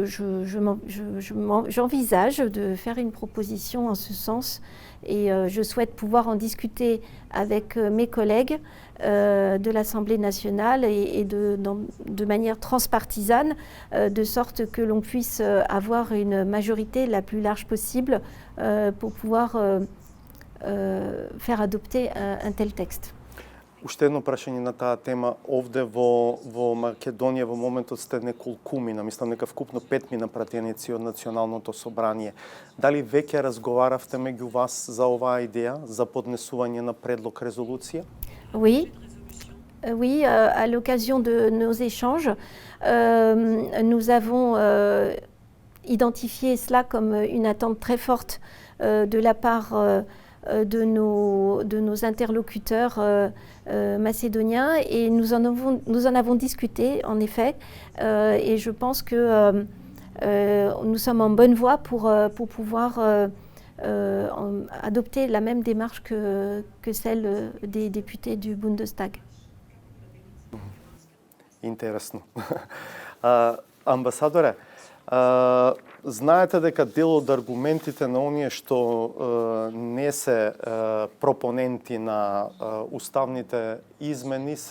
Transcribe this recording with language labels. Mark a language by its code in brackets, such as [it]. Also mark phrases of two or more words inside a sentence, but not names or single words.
[fr] j'envisage de faire une proposition en ce sens, et je souhaite pouvoir en discuter avec mes collègues de l'Assemblée nationale et de manière transpartisane, de sorte que l'on puisse avoir une majorité la plus large possible pour pouvoir faire adopter un tel texte. [mk] Уште едно прашање на таа тема. Овде во Македонија во моментот сте неколкумина, мислам дека вкупно 5 пратеници од Националното собрание. Дали веќе разговаравте меѓу вас за оваа идеја, за поднесување на предлог резолуција? [fr] Oui, à l'occasion de nos échanges, nous avons identifié cela comme une attente très forte de la part de nos interlocuteurs macédoniens, et nous en avons discuté en effet, et je pense que nous sommes en bonne voie pour pouvoir adopter la même démarche que celle des députés du Bundestag. [mk] Интересно. Амбасадоре, знаете дека дел од аргументите на оние што не се пропоненти на уставните измени